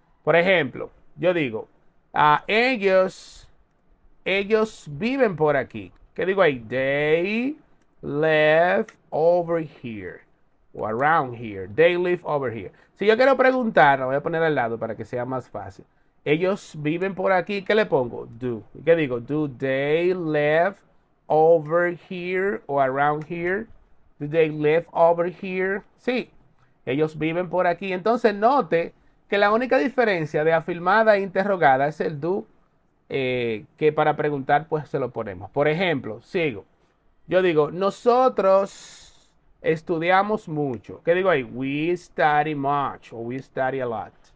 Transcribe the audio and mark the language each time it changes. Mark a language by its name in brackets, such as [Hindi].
[Spanish] Por ejemplo, yo digo, ellos viven por aquí. ¿Qué digo ahí? [English] They live over here. O around here. They live over here. [Spanish] Si yo quiero preguntar, lo voy a poner al lado para que sea más fácil. Ellos viven por aquí. ¿Qué le pongo? Do. ¿Qué digo? [English] Do they live over here o around here? Do they live over here? Sí. [Spanish] Ellos viven por aquí. Entonces note que la única diferencia de afirmada e interrogada es el do que para preguntar pues se lo ponemos. Por ejemplo, sigo. Yo digo, nosotros estudiamos mucho. ¿Qué digo ahí? [English] We study much o we study a lot.